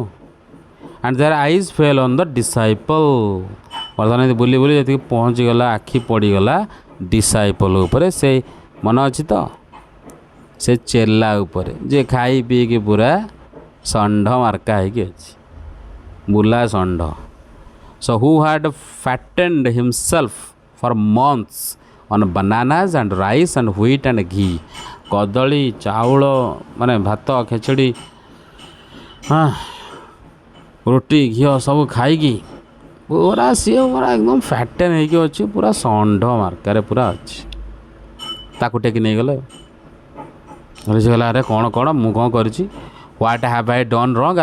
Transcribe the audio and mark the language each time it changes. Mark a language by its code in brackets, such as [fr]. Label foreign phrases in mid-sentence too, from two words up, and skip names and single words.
[en] And their eyes fell on the disciple. [or] ବର୍ତ୍ତମାନ ଏମିତି ବୁଲି ବୁଲି ଯେତିକି ପହଞ୍ଚିଗଲା, ଆଖି ପଡ଼ିଗଲା ଡିସାଇପଲ୍ ଉପରେ। ସେ ମନେ ଅଛି ତ, ସେ ଚେଲା ଉପରେ ଯେ ଖାଇ ପିଇକି ପୁରା ଷଣ୍ଢ ମାର୍କା ହେଇକି ଅଛି, ବୁଲା ଷଣ୍ଢ। [en] So who had fattened himself for months on bananas and rice and wheat and ghee। [or] କଦଳୀ ଚାଉଳ ମାନେ ଭାତ ଖେଚଡ଼ି ରୁଟି ଘିଅ ସବୁ ଖାଇକି ପୁରା ସିଏ ପୁରା ଏକଦମ ଫ୍ୟାଟେନ୍ ହେଇକି ଅଛି, ପୁରା ଷଣ୍ଢ ମାର୍କାରେ ପୁରା ଅଛି। ତାକୁ ଟେକି ନେଇଗଲେ। ସେ କହିଲା ଆରେ କ'ଣ କ'ଣ ମୁଁ କ'ଣ କରିଛି, [en] What have I done wrong?